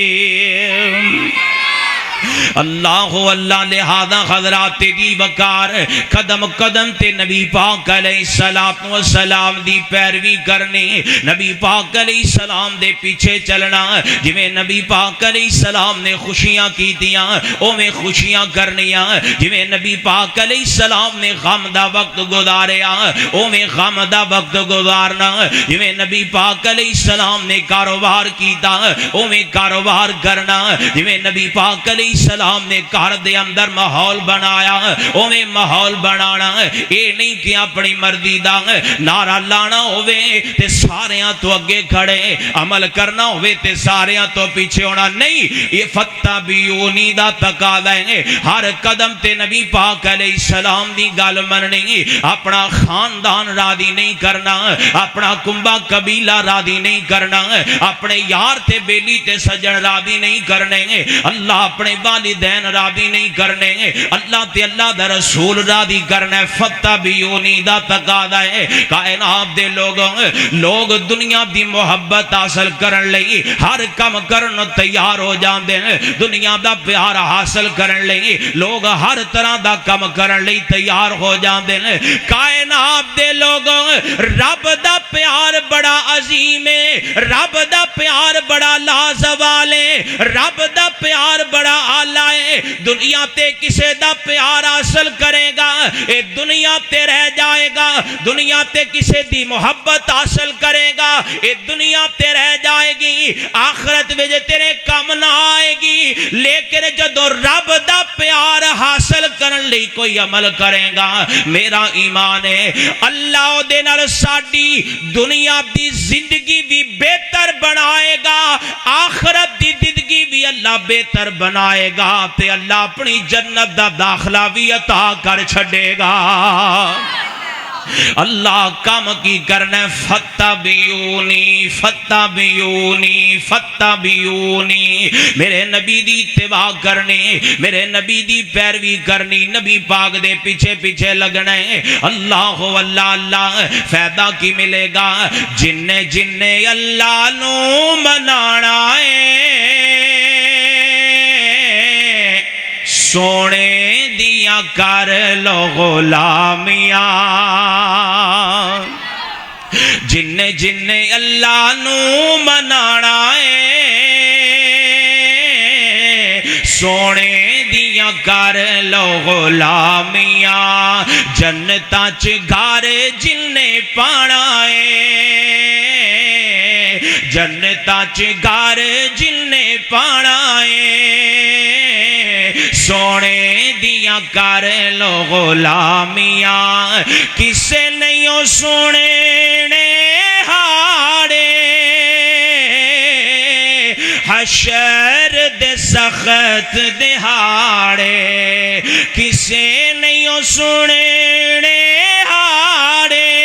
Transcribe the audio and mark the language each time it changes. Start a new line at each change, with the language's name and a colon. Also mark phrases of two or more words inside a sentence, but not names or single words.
Punjabi: اللہ اللہ اللہ لہذا حضرات دی وقار قدم قدم تے نبی پاک
Arabic: علیہ السلام
Punjabi: دی پیروی کرنی نبی پاک
Arabic: علیہ السلام
Punjabi: دے پیچھے چلنا جویں نبی پاک
Arabic: علیہ السلام
Punjabi: نے خوشیاں کیتیاں اوویں خوشیاں کرنیاں جویں نبی پاک
Arabic: علیہ السلام
Punjabi: نے غم دا وقت گزاریا اوویں غم دا وقت گزارنا جویں نبی پاک
Arabic: علیہ السلام
Punjabi: نے کاروبار کیتا اوویں کاروبار کرنا جویں نبی پاک
Arabic: علیہ السلام
Punjabi: نے گھر دے اندر ماحول بنایا اوویں ماحول بنانا اے نہیں کہ اپنی مرضی دا نعرہ لانا ہوے تے ساریاں تو اگے کھڑے عمل کرنا ہوے تے ساریاں تو پیچھے ہونا نہیں یہ فتبعونی دا تقاضا ہے ہر قدم تے نبی پاک
Arabic: علیہ السلام
Punjabi: دی گل مننی اپنا خاندان راضی نہیں کرنا اپنا کنبہ قبیلہ راضی نہیں کرنا اپنے یار تے بیلی تے سجن راضی نہیں کرنے اللہ اپنے والدین راضی نہیں کرنے اللہ تے اللہ دا رسول راضی کرنا فتبعونی دا تقاضا ہے کائنات دے لوگ دنیا دی محبت حاصل کرن لئی ہر کم کرن تیار ہو جاندے ہیں دنیا دا پیار حاصل کرن لئی لوگ ہر طرح دا کم کرن لئی تیار ہو جاندے ہیں کائنات دے لوگوں رب دا پیار بڑا عظیم ہے رب دا پیار بڑا لازوال ہے رب دا پیار بڑا اعلیٰ ہے دنیا تے کسے دا پیار حاصل کرے گا اے دنیا تے رہ جائے گا دنیا تے کسے دی محبت حاصل کرے گا اے دنیا تے رہ جائے گی آخرت میں تیرے کم نہ آئے گی لیکن جدو رب دا پیار حاصل کرن لئی کوئی عمل کرے گا میرا ایمان ہے اللہ دے نال ساڈی دنیا دی زندگی بھی بہتر بنائے گا آخرت دی زندگی بھی اللہ بہتر بنائے گا تے اللہ اپنی جنت دا داخلہ بھی عطا کر چھڑے گا اللہ کام کی کرنا فتبعونی فتبعونی فتبعونی میرے نبی دی اتباع کرنی میرے نبی دی پیروی کرنی نبی پاک دے پیچھے پیچھے لگنا ہے اللہ اللہ اللہ فائدہ کی ملے گا جن اللہ نو منانا ہے سونے دیا کر لو غلامیاں جن اللہ نو منانا ہے سونے دیا کر لو غلامیاں جنتاں چ گھر جن پانا ہے جنتاں چ گھر جن پانا ہے سونے دیا کر لو غلامیاں کسے نہیں سونے ہاڑے حشر دے سخت دہاڑے کسے نہیں سونے ہاڑے